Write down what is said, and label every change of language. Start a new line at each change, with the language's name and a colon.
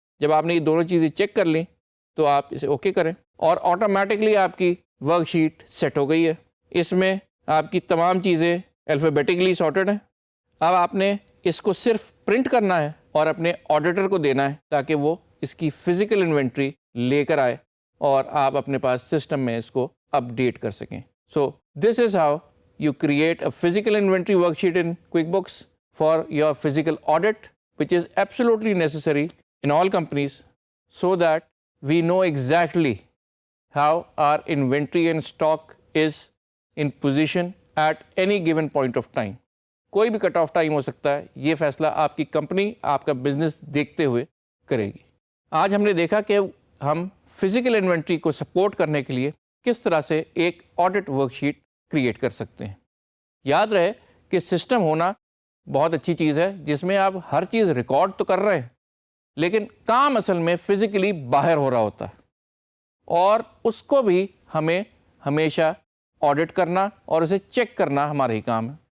Urdu: جب آپ نے یہ دونوں چیزیں چیک کر لیں تو آپ اسے اوکے کریں اور آٹومیٹکلی آپ کی ورک شیٹ سیٹ ہو گئی ہے. اس میں آپ کی تمام چیزیں الفابیٹکلی سارٹڈ ہیں. اب آپ نے اس کو صرف پرنٹ کرنا ہے اور اپنے آڈیٹر کو دینا ہے تاکہ وہ اس کی فزیکل انوینٹری لے کر آئے اور آپ اپنے پاس سسٹم میں اس کو اپڈیٹ کر سکیں.
English: So this is how you create a physical inventory worksheet in QuickBooks for your physical audit which is absolutely necessary in all companies so that we know exactly how our inventory and stock is in position at any given point of time.
Urdu: کوئی بھی cut off time ہو سکتا ہے، یہ فیصلہ آپ کی company, آپ کا بزنس دیکھتے ہوئے کرے گی. آج ہم نے دیکھا کہ ہم فزیکل انوینٹری کو سپورٹ کرنے کے لیے کس طرح سے ایک آڈٹ ورک شیٹ کریٹ کر سکتے ہیں. یاد رہے کہ سسٹم ہونا بہت اچھی چیز ہے جس میں آپ ہر چیز ریکارڈ تو کر رہے ہیں لیکن کام اصل میں فزیکلی باہر ہو رہا ہوتا ہے اور اس کو بھی ہمیں ہمیشہ آڈٹ کرنا اور اسے چیک کرنا ہمارا ہی کام ہے.